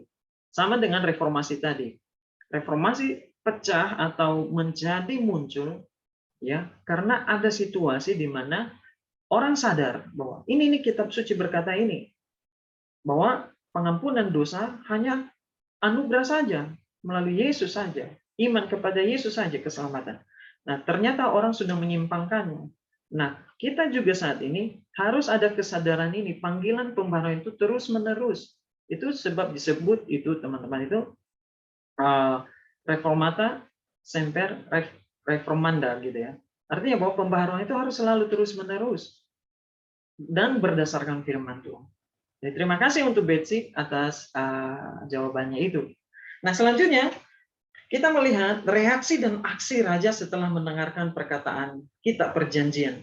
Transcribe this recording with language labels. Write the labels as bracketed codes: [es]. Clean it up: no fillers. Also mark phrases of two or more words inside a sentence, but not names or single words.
[id] Sama dengan reformasi tadi. Reformasi pecah atau menjadi muncul ya karena ada situasi di mana orang sadar bahwa ini kitab suci berkata ini, bahwa pengampunan dosa hanya anugerah saja, melalui Yesus saja. Iman kepada Yesus saja keselamatan. Nah, ternyata orang sudah menyimpangkannya. Nah, kita juga saat ini harus ada kesadaran ini, panggilan pembaharuan itu terus-menerus. Itu sebab disebut itu, teman-teman, itu [la] reformata semper reformanda [id] gitu ya. Artinya bahwa pembaharuan itu harus selalu terus-menerus dan berdasarkan firman Tuhan. Jadi, terima kasih untuk Betsy atas jawabannya itu. Nah, selanjutnya kita melihat reaksi dan aksi raja setelah mendengarkan perkataan kitab perjanjian.